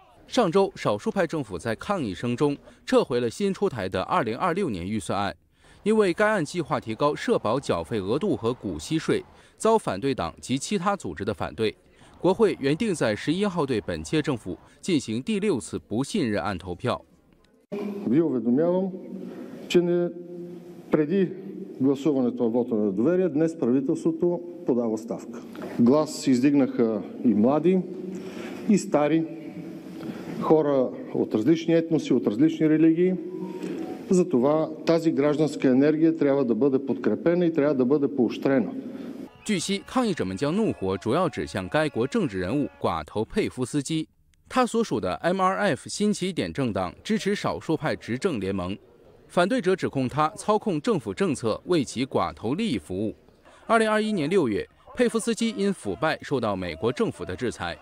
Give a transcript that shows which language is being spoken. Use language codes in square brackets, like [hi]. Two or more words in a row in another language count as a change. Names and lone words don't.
[zh] 上周，少数派政府在抗议声中撤回了新出台的2026年预算案，因为该案计划提高社保缴费额度和股息税，遭反对党及其他组织的反对。国会原定在11号对本届政府进行第6次不信任案投票。 [bg] Гласуването на вота на доверие, днес правителството подава оставка. Глас издигнаха и млади, и стари, хора от различни етноси, от различни религии. Затова тази гражданска енергия трябва да бъде подкрепена и трябва да бъде поощрена. [zh] 据悉，抗议者们将怒火主要指向该国政治人物寡头佩夫斯基。他所属的 MRF 新起点政党支持少数派执政联盟，反对者指控他操控政府政策，为其寡头利益服务。2021年6月，佩夫斯基因腐败受到美国政府的制裁。